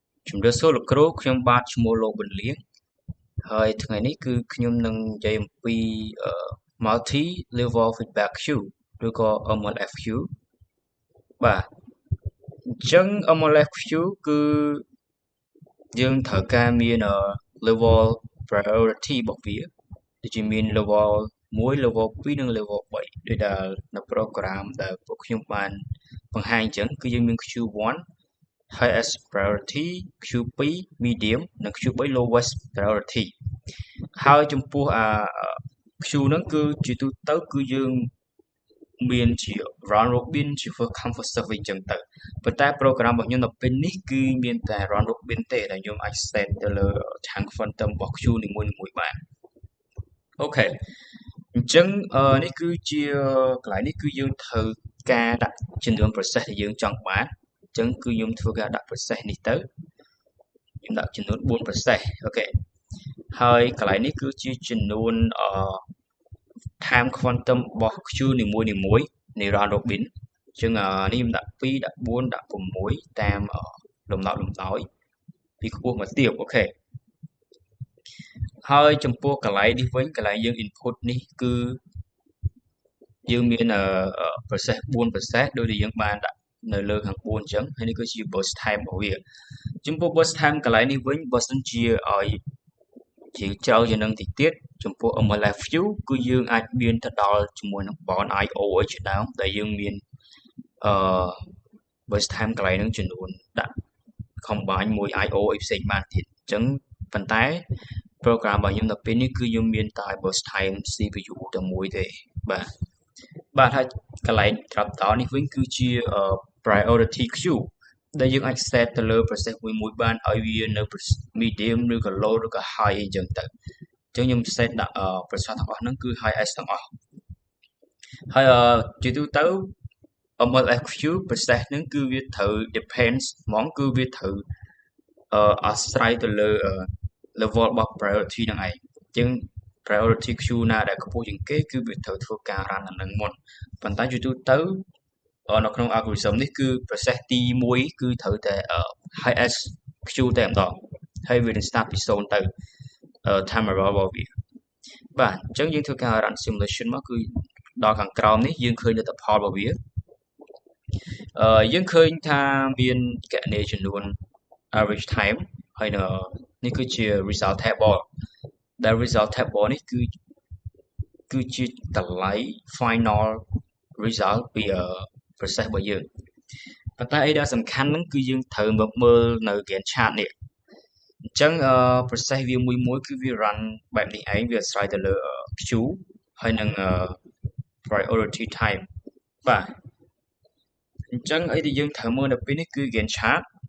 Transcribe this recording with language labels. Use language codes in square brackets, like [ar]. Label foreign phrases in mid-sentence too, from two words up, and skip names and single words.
[km] ជំរាបសួរលោកគ្រូខ្ញុំបាទឈ្មោះលោកវុនលៀងហើយថ្ងៃនេះគឺខ្ញុំនឹងនិយាយអំពី [en] multi level feedback queue [km] ឬក៏ MLFQ បាទអញ្ចឹង MLFQ គឺយើងត្រូវការមាន [en] level priority [km] របស់វាដូចជាមាន [en] level 1 level 2 [km] និង level 3ដូចដែលនៅ program ដែលពួកខ្ញុំបានបង្ហាញអញ្ចឹងគឺយើងមាន Q1 [en] highest priority [km] Q2 medium និង Q3 [en] lowest priority [km] ហើយចំពោះQ ហ្នឹងគឺជាទូទៅគឺយើងមាន ជា [en] round robin [km] ជា [en] first come first serve [km] អញ្ចឹងទៅប៉ុន្តែ program របស់ខ្ញុំនៅពេលនេះគឺមានតែ [en] round robin [km] ទេដែលខ្ញុំអាច set ទៅលើ [en] time quantum [km] របស់ Q នីមួយៗបានអូខេអញ្ចឹងនេះគឺជាកន្លែងនេះគឺយើងត្រូវ ការដាក់ចំនួន process ដែលយើងចង់បានអញ្ចឹងគឺខ្ញុំធ្វើការដាក់ process នេះទៅខ្ញុំដាក់ចំនួន4 process អូខេហើយកន្លែងនេះគឺជាចំនួន [en] time quantum [km] របស់ Q នីមួយៗនៃ [en] round robin [km] អញ្ចឹងនេះខ្ញុំដាក់2ដាក់4ដាក់6តាមលំដាប់លំដោយពីខ្ពស់មកទាបអូខេ ហើយចំពោះកន្លែងនេះវិញកន្លែងយើង input នេះគឺយើងមានprocess 4 process ដូចដែលយើងបានដាក់នៅលើខាង4អញ្ចឹងហើយនេះគឺជា [en] burst time [km] របស់វាចំពោះ [en] burst time [km] កន្លែងនេះវិញបើសិនជាឲ្យជាច្រើនជាងនឹងតិចទៀតចំពោះ MLFQ គឺយើងអាចមានទៅដល់ជាមួយនឹង [en] bond IO [km] អីជាដើមដែលយើងមាន [en] burst time [km] កន្លែងហ្នឹងចំនួនដាក់ combine មួយ IO អីផ្សេងបានទៀតអញ្ចឹងប៉ុន្តែ program របស់ខ្ញុំដល់ពេលនេះគឺខ្ញុំមានតែ [en] burst time CPU [km] តែមួយទេបាទហើយកន្លែងត្រាប់តនេះវិញគឺជា [en] priority queue [km] ដែល យើងអាច set ទៅលើ process មួយបានឲ្យវានៅ medium ឬក៏ low ឬក៏ high អីចឹងទៅអញ្ចឹងខ្ញុំ set ដាក់ process ទាំងអស់ហ្នឹងគឺ highest ទាំងអ ស់ហើយជាទូទៅ MLFQ process ហ្នឹងគឺវាត្រូវ depends ហ្មងគឺវាត្រូវអាស្រ័យទៅលើ level របស់ priority ហ្នឹងឯងអញ្ចឹង [en] priority queue [km] ណាដែលខ្ពស់ជាងគេគឺវាត្រូវធ្វើការ run អានឹងមុនប៉ុន្តែជាទូទៅនៅក្នុង algorithm នេះគឺ process ទី1គឺត្រូវតែ [en] highest queue [km] តែម្ដងហើយវានឹង start ពី0ទៅ timer របស់វាបាទអញ្ចឹងយើងធ្វើការ [en] run simulation [km] មកគឺដល់ខាងក្រោមនេះយើងឃើញលទ្ធផលរបស់វា យើងឃើញថាមានគណនាចំនួន [en] average time [km] ហើយនេះគឺជា [en] result table [km] ដែល [en] result table [km] នេះគឺជាតម្លៃ [en] final result [km] ពី process របស់យើងប៉ុន្តែអីដែលសំខាន់ហ្នឹងគឺយើងត្រូវមកមើលនៅ [en] Gantt chart [km] នេះអញ្ចឹងprocess វាមួយគឺវា run បែបនេះឯងវាអាស្រ័យទៅលើ queue ហើយនឹង [en] priority time [km] បាទអញ្ចឹងអីដែលយើងត្រូវមើលនៅពេលនេះគឺ [en] Gantt chart